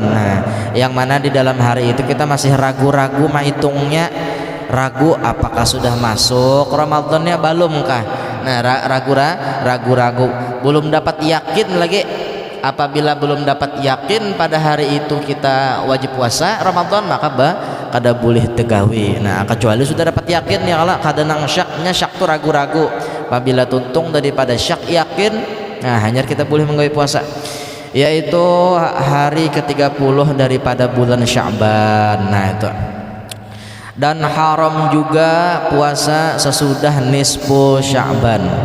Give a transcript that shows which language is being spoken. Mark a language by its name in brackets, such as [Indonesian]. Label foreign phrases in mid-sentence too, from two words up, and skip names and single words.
[Indonesian] Nah, yang mana di dalam hari itu kita masih ragu-ragu, mahitungnya ragu apakah sudah masuk Ramadannya belumkah. Nah, ragu-ragu, belum dapat yakin lagi. Apabila belum dapat yakin pada hari itu kita wajib puasa Ramadan, maka kada boleh tegawi. Nah, kecuali sudah dapat yakin ya Allah, kada nang syaknya, syak tu ragu-ragu. Apabila tuntung daripada syak yakin, nah hanya kita boleh menggawi puasa, yaitu hari ke-30 daripada bulan Sya'ban. Nah, itu. Dan haram juga puasa sesudah nisfu Sya'ban.